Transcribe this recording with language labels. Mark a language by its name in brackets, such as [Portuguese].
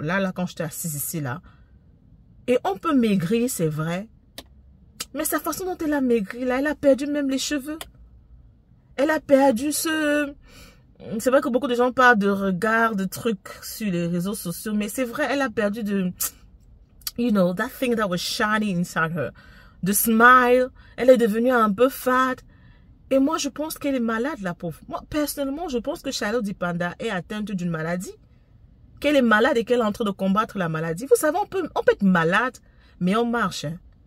[French] Là, quand j'étais assise ici, là. Et on peut maigrir, c'est vrai. Mais sa façon dont elle a maigri, là, elle a perdu même les cheveux. Elle a perdu ce... C'est vrai que beaucoup de gens parlent de regard, de trucs sur les réseaux sociaux. Mais c'est vrai, elle a perdu de... [English] you know, that thing that was shining inside her. The smile, [French] elle est devenue un peu fade. Et moi, je pense qu'elle est malade, la pauvre. Moi, personnellement, je pense que Charlotte Dipanda est atteinte d'une maladie. Qu'elle est malade et qu'elle est en train de combattre la maladie. Vous savez, on peut être malade, mais on marche. Hein.